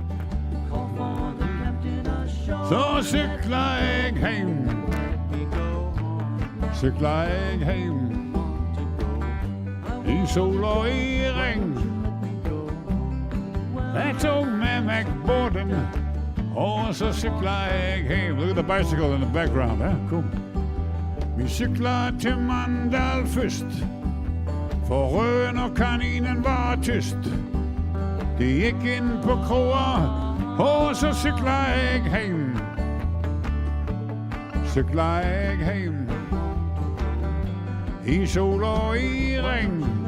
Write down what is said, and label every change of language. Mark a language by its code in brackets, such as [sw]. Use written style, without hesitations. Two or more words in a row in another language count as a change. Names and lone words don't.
[no] Så cykla jeg hjem. Cykla jeg hjem. I sol og i regn. Jeg tog med meg båten, og så cykla jeg hjem. [en] Look at the bicycle in the background, eh? Cool. [no] Vi cykla til Mandal først, for røven og kaninen var tyst. Det gikk inn på kroa, og så cykla jeg hjem. Cykla jeg hjem. I sol og i regn.